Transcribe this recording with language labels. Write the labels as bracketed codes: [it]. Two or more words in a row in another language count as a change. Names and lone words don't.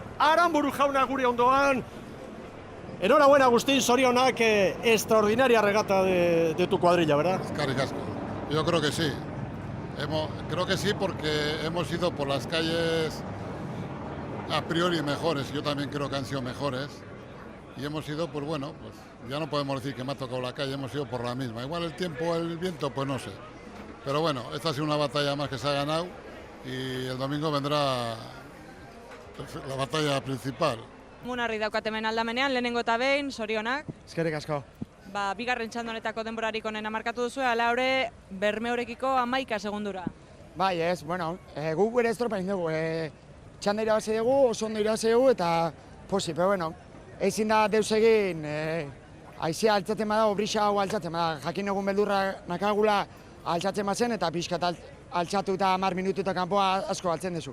[eu] Aranburu jauna gure ondoan. [es] Enhorabuena, Agustín, sorionak, extraordinaria regata de tu cuadrilla, ¿verdad? [eu] Eskerrik asko. [es] Yo creo que sí. Creo que sí porque hemos ido por las calles a priori mejores. Yo también creo que han sido mejores. Y hemos ido, pues bueno, pues ya no podemos decir que me ha tocado la calle, hemos ido por la misma. Igual el tiempo, el viento, pues no sé. Pero bueno, esta ha sido una batalla más que se ha ganado y el domingo vendrá la batalla principal. [eu] Munarri daukat hemen aldamenean, lehenengo eta behin, sorionak. Eskerrik asko. Bigarren txanda honetako denborarik onena markatu duzu, ala hori Bermeorekiko 11 segundura. Bai, ez, bueno, guk ere estropa egin dugu. Txanda irabazi dugu, oso ondo irabazi dugu eta posi, [es] pero bueno, [eu] ezin da deus egin, haizea altzatzen bada, brisa hau altzatzen bada, jakin egun beldurra nakagula altzatzen bazen eta pixkat altzatu eta 10 minututa kanpoa asko altzen duzu.